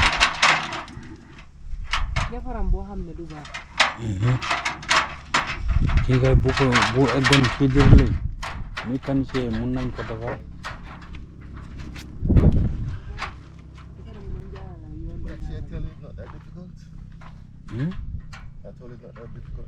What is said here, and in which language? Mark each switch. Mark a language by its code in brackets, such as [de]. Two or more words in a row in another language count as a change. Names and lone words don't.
[wo] defaram boo xam ne du baax. kii kay bu eggoon fii jër léegi mécanicien yi mun nañ ko defar. [en] But actually, I tell you, it's not that difficult. I told you it's not that difficult.